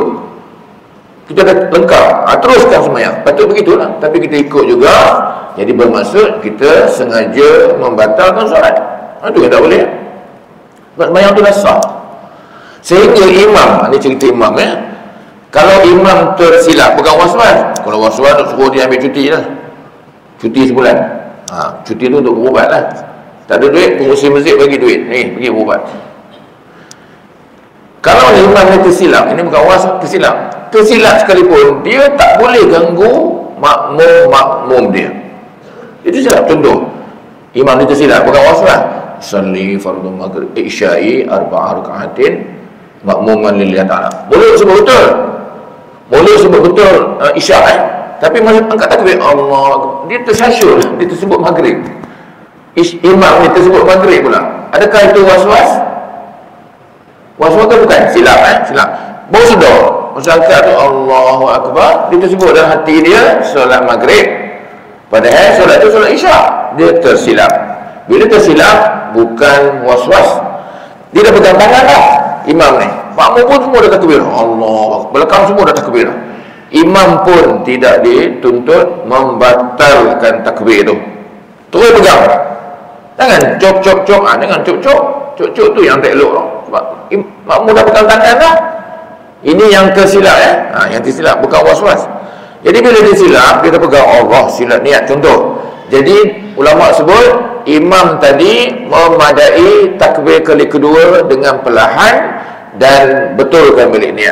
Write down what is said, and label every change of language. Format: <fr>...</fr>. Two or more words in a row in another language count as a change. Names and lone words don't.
<ms>Kita dah lengkap, teruskan semayang. Patut begitulah. Tapi kita ikut juga. Jadi bermaksud kita sengaja membatalkan solat. Itu yang tak boleh. Sebab semayang tu dah sah. Sehingga imam, ini cerita imam kalau imam tersilap, bukan was-was. Kalau was-was suruh dia ambil cuti lah. Cuti sebulan. Cuti tu untuk berubat lah. Tak ada duit, pengurusi masjid bagi duit. Ni, pergi berubat. Kalau imam ni tersilap, ini bukan was, tersilap. Tersilap sekalipun, dia tak boleh ganggu makmum dia. Itu silap. Contoh, imam ni tersilap, bukan was lah.</ms> <ar>أصلي فرض المغرب العشاء أربع ركعات مأموما لله تعالى.</ar> <ms>Boleh sebut betul. Boleh sebut betul isya', tapi masa angkat takbir Allah, dia tersasyul, dia tersebut maghrib. Imam ni tersebut maghrib pula. Adakah itu was-was? Was-was ke bukan? Silap silap. Baru sedar, masa angkat tu</ms> <ar>الله أكبر,</ar> <ms>dia tersebut dalam hati dia solat maghrib. Padahal solat tu solat isya'. Dia tersilap. Bila tersilap, bukan was-was. Dia dah pegang tangan dah, imam ni. Makmum pun semua dah takbir. Allah, belakang semua dah takbir. Imam pun tidak dituntut membatalkan takbir tu. Terus pegang. Jangan cop-cop-cop. Jangan cop-cop. Cop-cop tu yang tak elok tau. Sebab makmum dah pegang tangan dah. Ini yang tersilap yang tersilap, bukan was-was. Jadi bila dia silap, dia dah pegang Allah, silap niat. Contoh, jadi ulama sebut imam tadi memadai takbir kali kedua dengan perlahan dan betulkan balik niat.</ms>